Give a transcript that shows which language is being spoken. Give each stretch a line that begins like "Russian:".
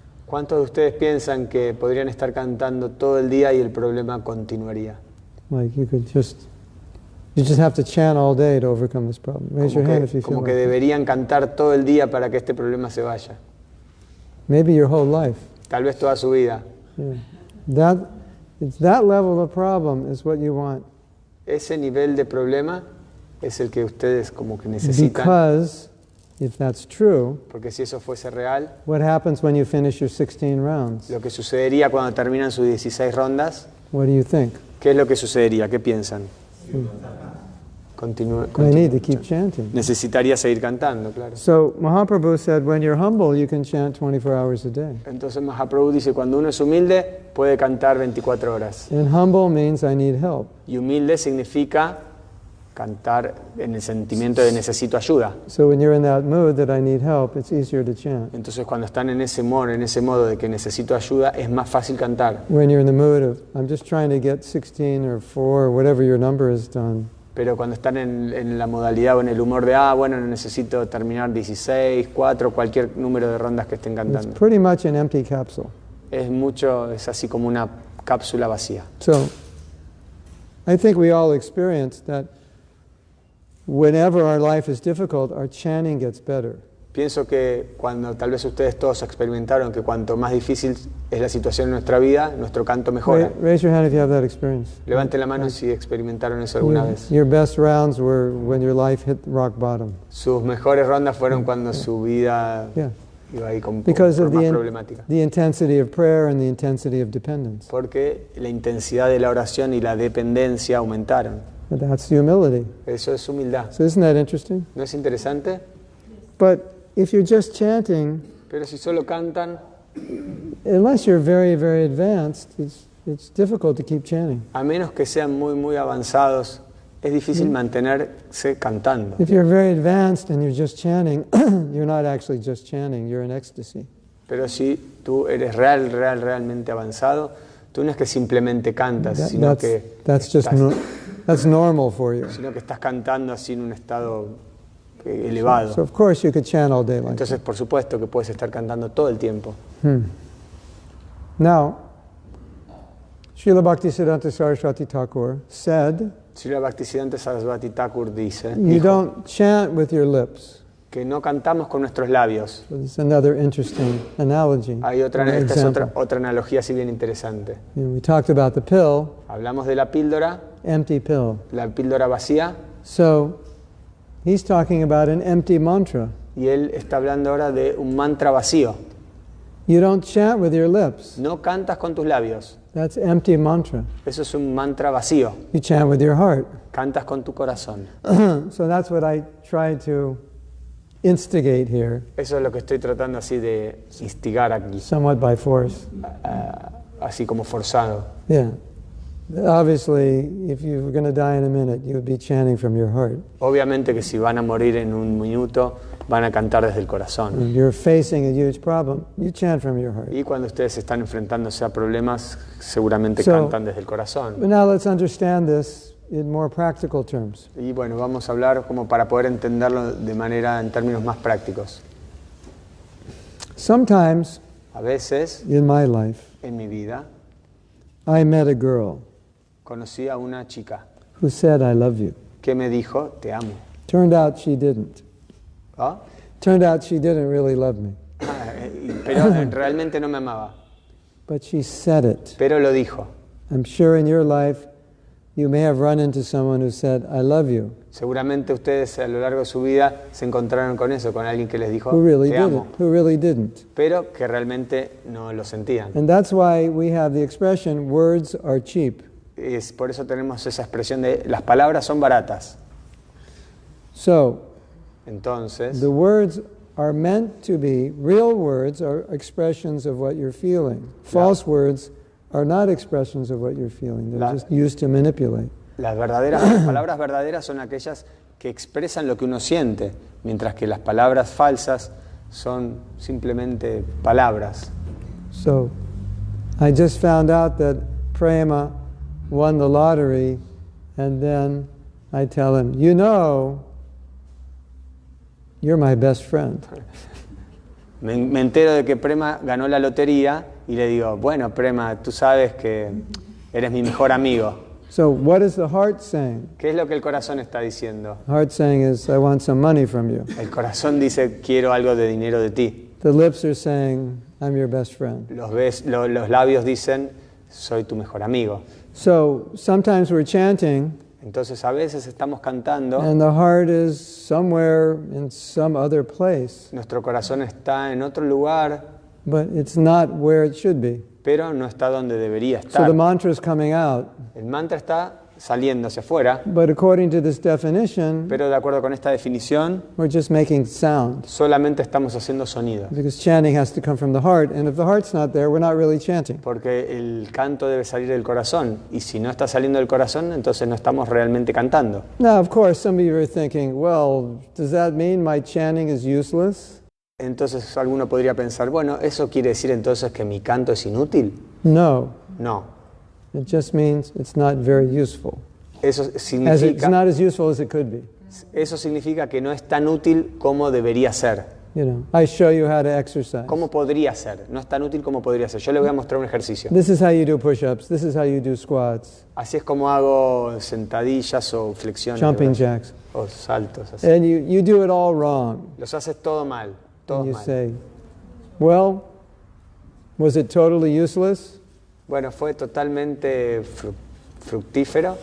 Spanish: ¿Cuántos de ustedes piensan que podrían estar cantando todo el día y el problema continuaría?
English: Like you just have to chant all day to overcome this problem. Raise your hand if you feel
Spanish: Como que
English: like that.
Spanish: deberían cantar todo el día para que este problema se vaya.
English: Maybe your whole life.
Spanish: Tal vez toda su vida.
English: Yeah. That level of problem is what you want.
Spanish: Ese nivel de problema es el que ustedes como que necesitan.
English: Because if that's true,
Spanish: Porque si eso fuese real,
English: what happens when you finish your 16 rounds?
Spanish: lo que sucedería cuando terminan sus 16 rondas,
English: What do you think?
Spanish: ¿qué es lo que sucedería? ¿Qué piensan?
English: I need to keep chanting.
Spanish: Necesitaría seguir cantando, claro.
English: So Mahaprabhu said, when you're humble, you can chant 24 hours a day.
Spanish: Entonces Mahaprabhu dice, cuando uno es humilde, puede cantar 24 horas.
English: And humble means I need help.
Spanish: Y humilde significa cantar en el sentimiento de necesito ayuda.
English: So when you're in that mood that I need help, it's easier to chant.
Spanish: Entonces cuando están en ese modo de que necesito ayuda, es más fácil cantar.
English: When you're in the mood of, I'm just trying to get 16 or 4 or whatever your number is done.
Spanish: Pero cuando están en la modalidad o en el humor de, bueno, necesito terminar 16, 4, cualquier número de rondas que estén
English: It's
Spanish: cantando.
English: pretty much an empty capsule.
Spanish: Es así como una cápsula vacía.
English: So I think we all experience that whenever our life is difficult, our chanting gets better.
Spanish: Pienso que cuando tal vez ustedes todos experimentaron que cuanto más difícil es la situación en nuestra vida, nuestro canto mejora.
English: Raise your hand if you have that experience.
Spanish: Levanten la mano si experimentaron eso alguna vez.
English: Your best rounds were when your life hit rock bottom.
Spanish: Sus mejores rondas fueron cuando su vida iba ahí con
English: Because of
Spanish: más problemática.
English: the intensity of prayer and the intensity of dependence.
Spanish: Porque la intensidad de la oración y la dependencia aumentaron.
English: But that's humility.
Spanish: Eso es humildad.
English: So isn't that interesting?
Spanish: ¿No es interesante?
English: But if you're just chanting,
Spanish: Pero si solo cantan,
English: unless you're very, very advanced, it's difficult to keep chanting.
Spanish: a menos que sean muy, muy avanzados, es difícil mantenerse cantando.
English: If you're very advanced and you're just chanting, you're not actually just chanting, you're in ecstasy.
Spanish: Pero si tú eres realmente avanzado, tú no es que simplemente cantas, sino que
English: That's normal for you.
Spanish: sino que estás cantando así en un estado elevado.
English: So of course you could chant all day like
Spanish: Entonces, por supuesto que puedes estar cantando todo el tiempo.
English: Now, Srila Bhaktisiddhanta Saraswati Thakur said,
Spanish: Srila Bhaktisiddhanta Saraswati Thakur dice,
English: you don't chant with your lips.
Spanish: que no cantamos con nuestros labios.
English: So this is another interesting analogy.
Spanish: Esta es
English: example.
Spanish: otra analogía así bien interesante.
English: We talked about the pill,
Spanish: Hablamos de la píldora,
English: empty pill.
Spanish: la píldora vacía,
English: So he's talking about an empty mantra.
Spanish: y él está hablando ahora de un mantra vacío.
English: You don't chant with your lips.
Spanish: No cantas con tus labios.
English: That's empty mantra.
Spanish: Eso es un mantra vacío.
English: You chant with your heart.
Spanish: Cantas con tu corazón.
English: So that's what I try to instigate here,
Spanish: Eso es lo que estoy tratando así de instigar aquí,
English: somewhat by force.
Spanish: así como forzado.
English: Yeah. Obviously, if you were going to die in a minute, you would be chanting from your heart.
Spanish: Obviamente que si van a morir en un minuto, van a cantar desde el corazón.
English: When you're facing a huge problem, you chant from your heart.
Spanish: Y cuando ustedes están enfrentándose a problemas, seguramente
English: So-
Spanish: cantan desde el corazón.
English: But now let's understand this in more practical terms.
Spanish: Y bueno, vamos a hablar como para poder entenderlo en términos más prácticos.
English: Sometimes
Spanish: A veces,
English: in my life,
Spanish: en mi vida,
English: I met a girl
Spanish: conocí a una chica
English: who said, I love you.
Spanish: que me dijo, te amo.
English: Turned out she didn't. ¿Ah? Turned out she didn't really love me.
Spanish: Pero realmente no me amaba.
English: But she said it.
Spanish: Pero lo dijo.
English: I'm sure in your life you may have run into someone who said, I love you,
Spanish: Seguramente ustedes a lo largo de su vida se encontraron con eso, con alguien que les dijo,
English: who really
Spanish: te amo.
English: didn't, who really didn't.
Spanish: Pero que realmente no lo sentían.
English: And that's why we have the expression, words are cheap.
Spanish: Por eso tenemos esa expresión de las palabras son baratas.
English: So,
Spanish: Entonces,
English: the words are meant to be, real words are expressions of what you're feeling. False words are not expressions of what you're feeling. They're just used to manipulate.
Spanish: las palabras verdaderas son aquellas que expresan lo que uno siente, mientras que las palabras falsas son simplemente palabras.
English: So, I just found out that Prema won the lottery, and then I tell him, you know, you're my best friend.
Spanish: Me entero de que Prema ganó la lotería y le digo, bueno, Prema, tú sabes que eres mi mejor amigo.
English: So what is the heart saying?
Spanish: ¿Qué es lo que el corazón está diciendo?
English: The heart saying is, I want some money from you.
Spanish: El corazón dice, quiero algo de dinero de ti.
English: The lips are saying, I'm your best friend.
Spanish: Los labios dicen, soy tu mejor amigo.
English: So sometimes we're chanting,
Spanish: Entonces a veces estamos cantando,
English: and the heart is somewhere in some other place,
Spanish: nuestro corazón está en otro lugar,
English: but it's not where it should be.
Spanish: pero no está donde debería
English: So
Spanish: estar.
English: the mantra is coming out,
Spanish: El mantra está saliendo hacia afuera,
English: But according to this definition,
Spanish: pero de acuerdo con esta definición,
English: we're just making sound.
Spanish: solamente estamos haciendo sonido.
English: Because chanting has to come from the heart, and if the heart's not there, we're not really chanting.
Spanish: Porque el canto debe salir del corazón, y si no está saliendo del corazón, entonces no estamos realmente cantando.
English: Now, of course, some of you are thinking, well, does that mean my chanting is useless?
Spanish: Entonces alguno podría pensar, bueno, ¿eso quiere decir entonces que mi canto es inútil?
English: No.
Spanish: No.
English: It just means it's not very useful.
Spanish: Eso
English: It's
Spanish: significa,
English: not as useful as it could be.
Spanish: eso significa que no es tan útil como debería ser.
English: You know, I show you how to exercise.
Spanish: ¿Cómo podría ser? No es tan útil como podría ser. Yo le voy a mostrar un ejercicio.
English: This is how you do push-ups. This is how you do squats,
Spanish: Así es como hago sentadillas o flexiones.
English: jumping
Spanish: ¿verdad?
English: jacks.
Spanish: O saltos. Así.
English: And you do it all wrong.
Spanish: Los haces todo mal. Todo
English: And you
Spanish: mal.
English: say, well, was it totally useless?
Spanish: Bueno, ¿fue totalmente fructífero?